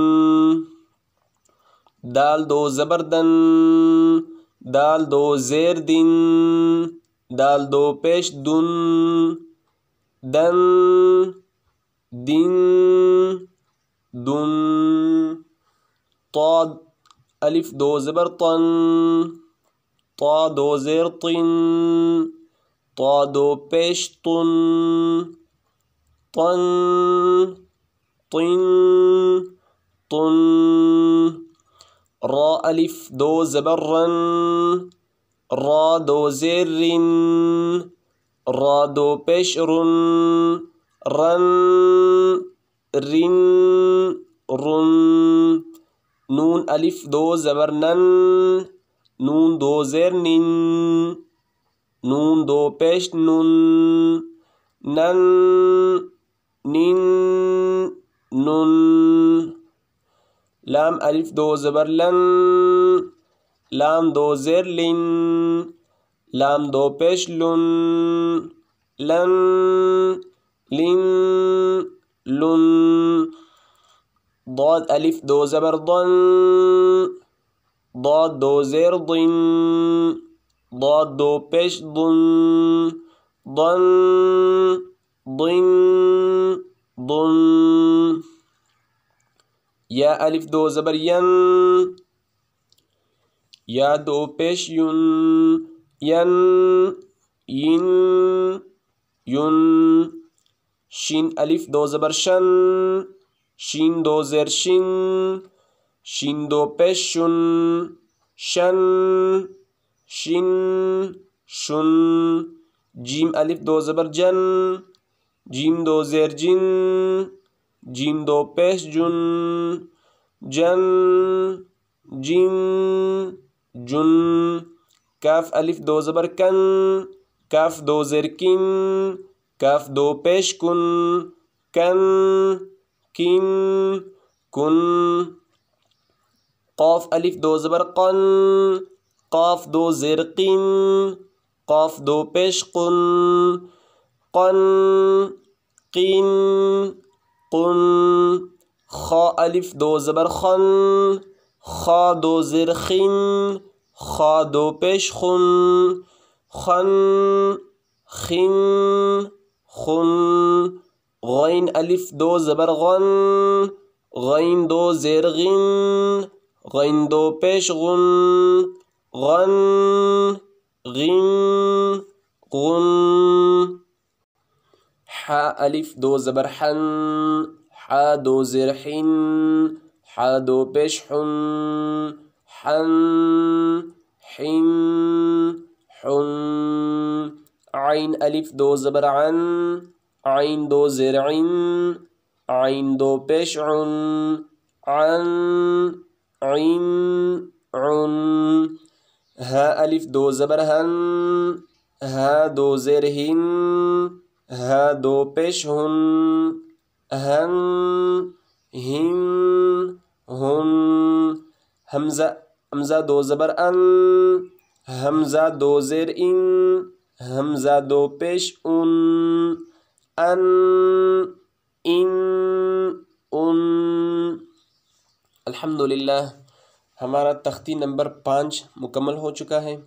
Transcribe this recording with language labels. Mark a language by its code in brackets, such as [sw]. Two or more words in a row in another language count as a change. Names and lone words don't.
[ur] دال 2 زبر دن، دال 2 زیر دن، دال 2 پیش دن، دن، دن، دن۔ طاد الف 2 زبر طن، طا 2 زیر طن، طا 2 پیش طن، طن، طن، طن۔ را الف 2 زبر رن، را 2 زیر رن، را 2 پیش رن، رن، رن، رن۔ نون الف 2 زبر نن، نون 2 زیر نن، نون 2 پیش نن، نن، نن، نن۔ لام الف 2 زبر لن، لام دو زیر لن، لام دو پیش لن، لن لن لن، ضاد الف دو زبر ضن، ضاد دو زیر ضن، ضاد دو پیش ضن، ضن ضن ضن، یا الف دو زبر ین، یا دو پیش ین، ین ین ین، شین الف دو زبر شن، شین دو زیر شن، شین دو پیش شن، شن شن شن، جیم الف دو زبر جن، جیم دو زیر جن، جیم دو پیش جن، جن جن جن، کاف الف دو زبر کن، کاف دو زیر کن، کاف دو پیش کن، کن کن کن، قاف الف دو زبر قن، قاف دو زیر قن، قاف دو پیش قن، قن قن قن، خا الف دو زبر خن، خا دو زیر خن، خا دو پیش خن، خن خن خن، غین الف دو زبر غن، غین دو زیر غن، غین دو پیش غن، غن غن غن، حا الف دو زبر حن، حا دو زیر حن، حا دو پیش حن، حن حن حن، عین الف دو زبر عن، عین دو زیر عن، عین دو پیش عن، عن عن عن، ہا الف دو زبر ہن، ہا دو زیر ہن، ہا دو پیش ہن، ہن ہن ہن، حمزہ حمزہ دو زبر ان، حمزہ دو زیر ان، حمزہ دو پیش ان، ان ان ان۔ الحمدللہ ہمارا تختی نمبر 5 مکمل ہو چکا ہے۔